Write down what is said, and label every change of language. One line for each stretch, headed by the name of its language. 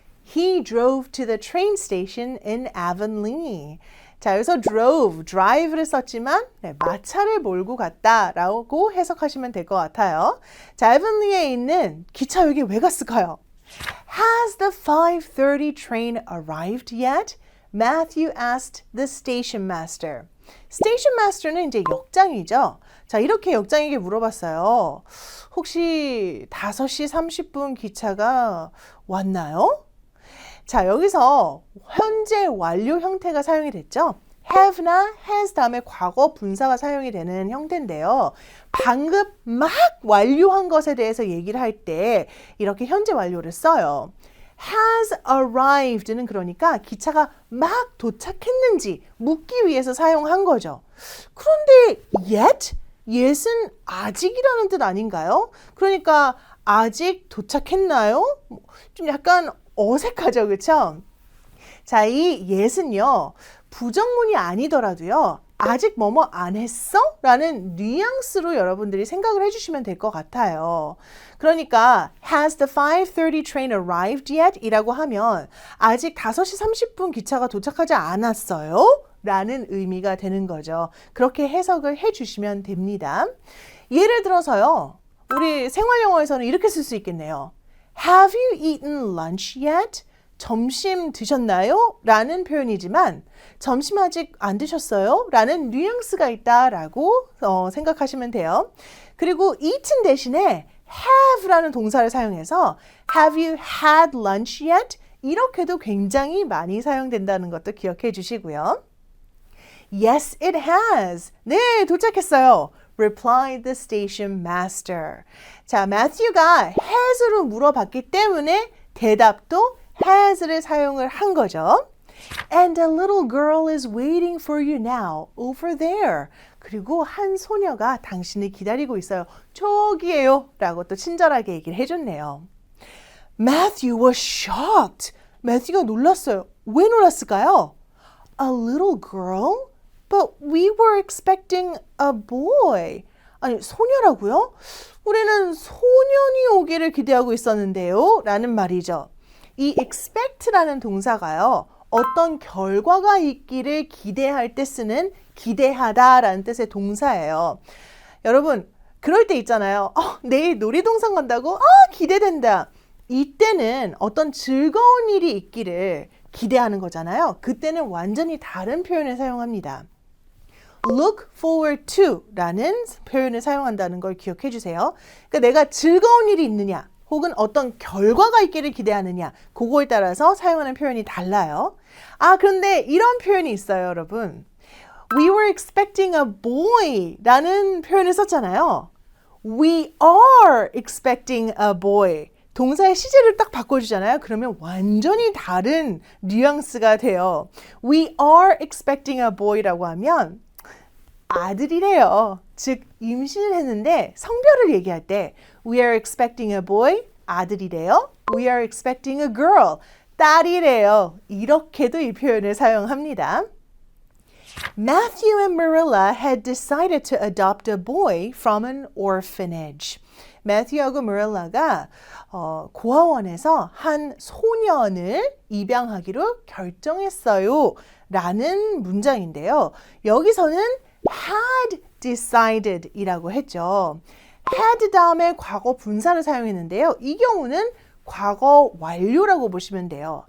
English: He drove to the train station in Avonlea.
Korean: 자, 여기서 drive를 썼지만 마차를 몰고 갔다라고 해석하시면 될 것 같아요. 자, Avonlea에 있는 기차역에 왜 갔을까요?
English: Has the 5:30 train arrived yet? Matthew asked the station master.
Korean: 스테이션 마스터는 이제 역장이죠. 자, 이렇게 역장에게 물어봤어요. 혹시 5시 30분 기차가 왔나요? 자, 여기서 현재 완료 형태가 사용이 됐죠. have나 has 다음에 과거 분사가 사용이 되는 형태인데요. 방금 막 완료한 것에 대해서 얘기를 할 때 이렇게 현재 완료를 써요.
English: has arrived
Korean: 는 그러니까 기차가 막 도착했는지 묻기 위해서 사용한 거죠. 그런데 yet은 아직이라는 뜻 아닌가요? 그러니까 아직 도착했나요? 좀 약간 어색하죠, 그렇죠? 자, 이 yet은요 부정문이 아니더라도요 아직 뭐뭐 안 했어? 라는 뉘앙스로 여러분들이 생각을 해주시면 될 것 같아요. 그러니까
English: Has the 5:30 train arrived yet?
Korean: 이라고 하면 아직 5시 30분 기차가 도착하지 않았어요? 라는 의미가 되는 거죠. 그렇게 해석을 해주시면 됩니다. 예를 들어서요. 우리 생활영어에서는 이렇게 쓸 수 있겠네요.
English: Have you eaten lunch yet?
Korean: 점심 드셨나요? 라는 표현이지만 점심 아직 안 드셨어요? 라는 뉘앙스가 있다라고 생각하시면 돼요. 그리고 eaten 대신에 have라는 동사를 사용해서
English: Have you had lunch yet?
Korean: 이렇게도 굉장히 많이 사용된다는 것도 기억해 주시고요.
English: Yes, it has.
Korean: 네, 도착했어요.
English: replied the station master.
Korean: 자, 매튜가 has로 물어봤기 때문에 대답도 has를 사용을 한 거죠.
English: And a little girl is waiting for you now over there.
Korean: 그리고 한 소녀가 당신을 기다리고 있어요. 저기에요. 라고 또 친절하게 얘기를 해줬네요.
English: Matthew was shocked.
Korean: 매튜가 놀랐어요. 왜 놀랐을까요?
English: A little girl? But we were expecting a boy.
Korean: 아니, 소녀라고요? 우리는 소년이 오기를 기대하고 있었는데요. 라는 말이죠. 이 expect라는 동사가요. 어떤 결과가 있기를 기대할 때 쓰는 기대하다라는 뜻의 동사예요. 여러분, 그럴 때 있잖아요. 내일 놀이동산 간다고? 기대된다. 이때는 어떤 즐거운 일이 있기를 기대하는 거잖아요. 그때는 완전히 다른 표현을 사용합니다.
English: look forward to
Korean: 라는 표현을 사용한다는 걸 기억해 주세요. 그러니까 내가 즐거운 일이 있느냐 혹은 어떤 결과가 있기를 기대하느냐 그거에 따라서 사용하는 표현이 달라요. 그런데 이런 표현이 있어요, 여러분.
English: We were expecting a boy
Korean: 라는 표현을 썼잖아요.
English: We are expecting a boy.
Korean: 동사의 시제를 딱 바꿔주잖아요. 그러면 완전히 다른 뉘앙스가 돼요.
English: We are expecting a boy
Korean: 라고 하면 아들이래요. 즉 임신을 했는데 성별을 얘기할 때
English: We are expecting a boy,
Korean: 아들이래요.
English: We are expecting a girl,
Korean: 딸이래요. 이렇게도 이 표현을 사용합니다.
English: Matthew and Marilla had decided to adopt a boy from an orphanage.
Korean: 매튜하고 마릴라가 고아원에서 한 소년을 입양하기로 결정했어요. 라는 문장인데요. 여기서는
English: had decided
Korean: 이라고 했죠. had 다음에 과거 분사를 사용했는데요. 이 경우는 과거 완료라고 보시면 돼요.